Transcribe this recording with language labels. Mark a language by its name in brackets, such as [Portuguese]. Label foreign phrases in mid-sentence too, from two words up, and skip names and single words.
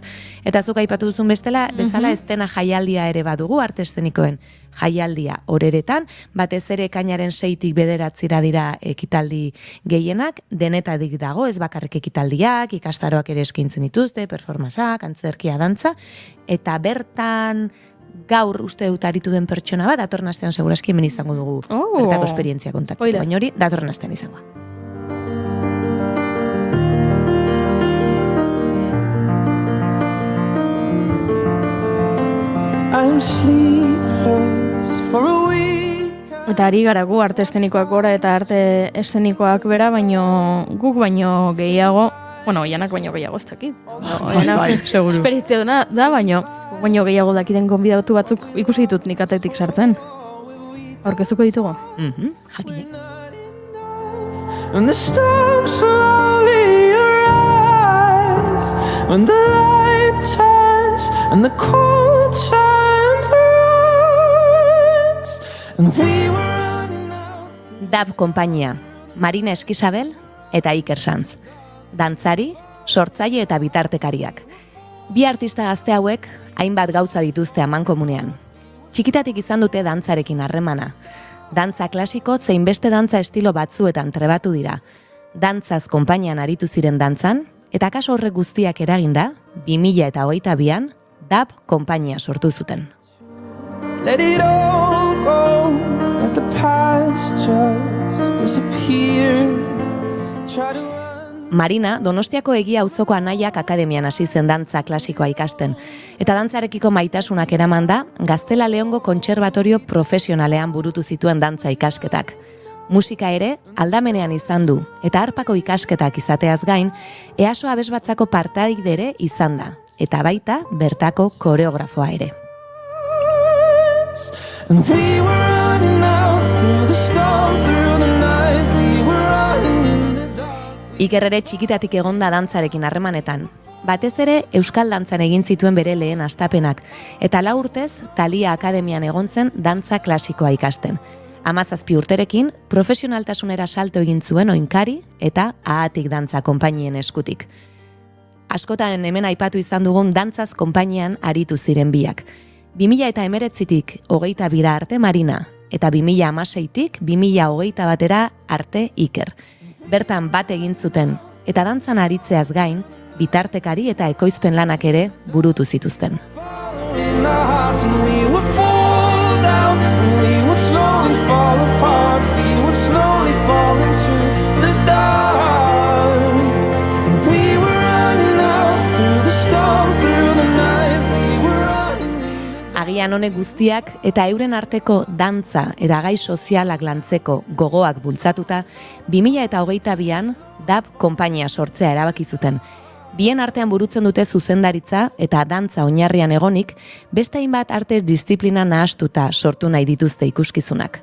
[Basque] Eta zuk aipatu duzun bezala estena jaialdia ere badugu, arte eszenikoen jaialdia horeretan, batez ere ekainaren 6tik 9 dira ekitaldi gehienak, denetadik dago, ez bakarrik ekitaldiak, ikastaroak ere eskaintzen dituzte, performanceak, antzerkia, dantza, eta bertan gaur uste dut aritu den pertsona bat, datorren astean seguraski hemen izango dugu bertako esperientzia kontatzen. Baina hori, datorren astean izango. [English] I'm sleepless for a week. [Basque] Eta ari gara gu arte eszenikoak gora eta arte eszenikoak bera, baino guk baino gehiago, bueno, oianak baino gehiago ez dakit. Bai, seguru. Esperientzia duna da, baino gehiago dakiten gonbidatu batzuk ikusi ditut nik atetik sartzen. Aurkezuko ditugu? Jakinik. [English] When the storm slowly arrives, when the light turns and the cold times rise, and we were running out. [Basque] DAB konpainia, Marina Eskizabel eta Iker Sanz. Dantzari, sortzaile eta bitartekariak. Bi artista gazte hauek hainbat gauza dituzte amankomunean. Txikitatik izan dute dantzarekin harremana. Dantza klasiko zein beste dantza estilo batzuetan trebatu dira. Dantzaz konpainian aritu ziren dantzan, eta kaso horrek guztiak eraginda, 2022an DAB konpainia sortu zuten. [English] Let it all go, let the past just disappear. Try to [Basque] Marina, Donostiako Egia Auzoko Anaiak akademian hasi zen dantza klasikoa ikasten, eta dantzarekiko maitasunak eraman da Gaztela Leongo Kontserbatorio Profesionalean burutu zituen dantza ikasketak. Musika ere aldamenean izan du, eta harpako ikasketak izateaz gain, EASO abesbatzako partaidere izan da, eta baita bertako koreografoa ere. [English] And we were running out through the storm, through the night, we were running in the dark. [Basque] Iker ere txikitatik egonda dantzarekin harremanetan. Batez ere Euskal dantzan egin zituen bere lehen hastapenak, eta 4 urtez Thalia Akademian egon zen dantza klasikoa ikasten. 17 urterekin profesionaltasunera salto egin zuen Oinkari eta Ahatik dantza konpainien eskutik. Askotan hemen aipatu izan dugun dantzaz konpainian aritu ziren biak. 2019tik 22 arte Marina eta 2016tik 2021 arte Iker. Bertan bat egin zuten eta dantzan aritzeaz gain, bitartekari eta ekoizpen lanak ere burutu zituzten. [English] in our hearts and we would fall down and we would slowly fall apart, we would slowly fall into the dark, and we were running out through the storm, through the night, we were running. [Basque] Agian honek guztiak eta euren arteko dantza eta gai sozialak lantzeko gogoak bultzatuta, 2022an DAB konpainia sortzea erabaki zuten. Bien artean burutzen dute zuzendaritza eta dantza oinarrian egonik, beste hainbat arte disiplina nahastuta sortu nahi dituzte ikuskizunak.